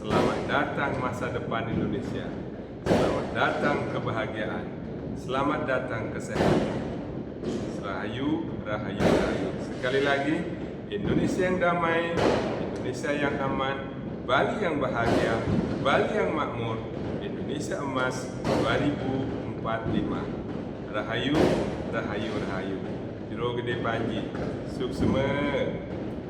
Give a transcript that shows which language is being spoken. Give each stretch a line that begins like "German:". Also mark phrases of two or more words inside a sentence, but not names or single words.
Indonesian: Selamat datang masa depan Indonesia. Selamat datang kebahagiaan. Selamat datang kesehatan.
Balinese: Rahayu, rahayu, rahayu.
Indonesian: Sekali lagi, Indonesia yang damai, Indonesia yang aman, Bali yang bahagia, Bali yang makmur, Indonesia emas 2045.
Balinese: Rahayu, rahayu, rahayu. Juru Gede Panji, suksema.